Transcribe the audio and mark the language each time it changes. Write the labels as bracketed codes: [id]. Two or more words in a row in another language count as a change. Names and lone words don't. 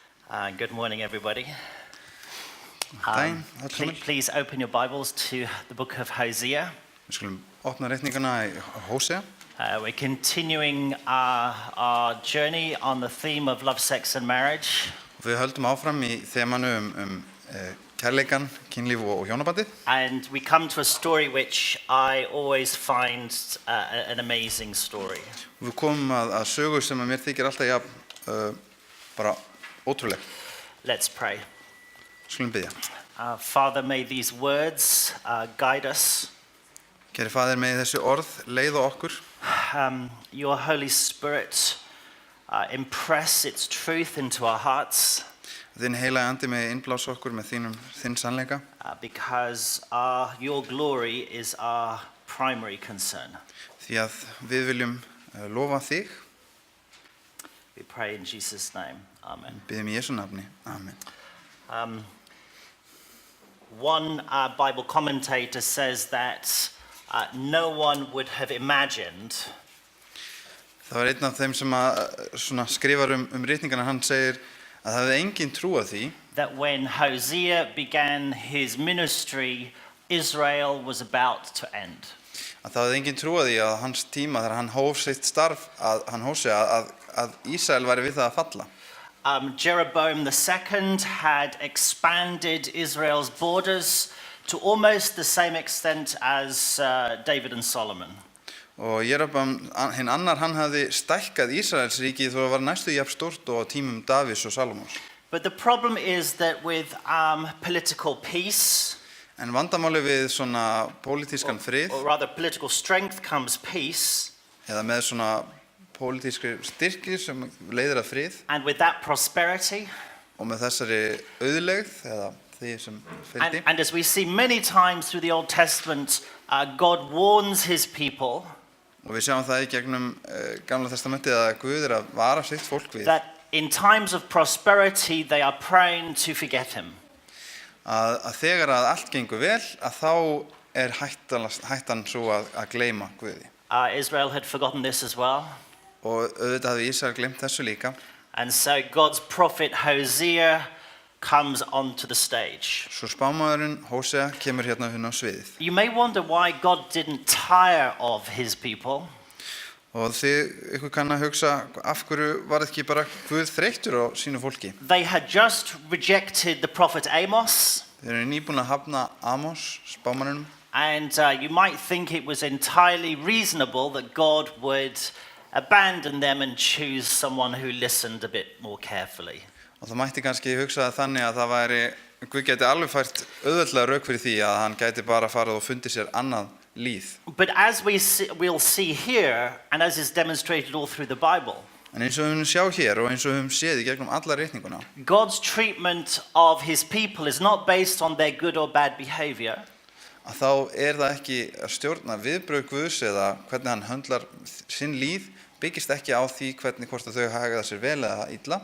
[en] Good morning, everybody. [is] Daginn, [en] Please open your Bibles to the book of Hosea. [is] Við skulum opna reikninguna í Hósea. [en] We're continuing our journey on the theme of love, sex, and marriage. [is] Við höldum áfram í þemanu kærleikan, kynlíf og hjónabandið. [en] And we come to a story which I always find an amazing story. [is] Við komum að sögu sem mér þykir alltaf bara ótrúleg. [en] Let's pray. [is] Skulum biðja. [en] Father, may these words guide us. [is] Kæri faðir, megi þessi orð leiða okkur. [en] Your Holy Spirit impress its truth into our hearts. [is] Þinn heilagi andi megi innblása okkur með þinn sannleika. [en] Because your glory is our primary concern. [is] Því að við viljum lofa þig. [en] We pray in Jesus' name. Amen. [is] Biðjum í Jesú nafni. Amen. [en] One Bible commentator says that no one would have imagined [is] Það var einn af þeim sem skrifar ritningana, hann segir að það hefði enginn trúað því [en] that when Hosea began his ministry, Israel was about to end. [is] Að það hefði enginn trúað því að hans tíma þegar hann hóf sitt starf að Ísrael væri við það að falla. [en] Jeroboam II had expanded Israel's borders to almost the same extent as David and Solomon. [is] Og Jeroboam hinn annar, hann hafði stækkað Ísraels ríkið þó að var næstu jafn stórt og á tímum Davíðs og Salómons. [en] But the problem is that with political peace, [is] En vandamálið við svona pólitískan frið, [en] or rather political strength comes peace, [is] eða með svona pólitískri styrki sem leiðir að frið, [en] and with that prosperity, [is] og með þessari auðlegð eða því sem fylgdi. [en] and as we see many times through the Old Testament, God warns his people [is] Og við sjáum það í gegnum Gamla testamentið að Guð að vara sitt fólk við. [en] that in times of prosperity they are prone to forget him. [is] Að þegar að allt gengur vel, að þá hættan svo að gleyma Guði. [en] Israel had forgotten this as well. [is] Og auðvitað hafði Ísrael gleymt þessu líka. [en] And so God's prophet Hosea comes onto the stage. [is] Svo spámaðurinn Hósea kemur hérna á sviðið. [en] You may wonder why God didn't tire of his people. [is] Og ykkur kann að hugsa, af hverju var ekki bara Guð þreyttur á sínu fólki? [en] They had just rejected the prophet Amos. [is] Þeir eru nýbúin að hafna Amos, spámanninum. [en] And you might think it was entirely reasonable that God would abandon them and choose someone who listened a bit more carefully. [is] Og það mætti kannski hugsa þannig að Guð gæti alveg fært auðveldlega rök fyrir því að hann gæti bara farið og fundið sér annað líð. [en] But as we'll see here, and as is demonstrated all through the Bible, [is] En eins og við sjá hér og eins og við séð í gegnum alla ritninguna, [en] God's treatment of his people is not based on their good or bad behavior. [is] að þá það ekki að stjórna viðbrögð Guðs eða hvernig hann höndlar sinn líð, byggist ekki á því hvort að þau haga sér vel eða illa,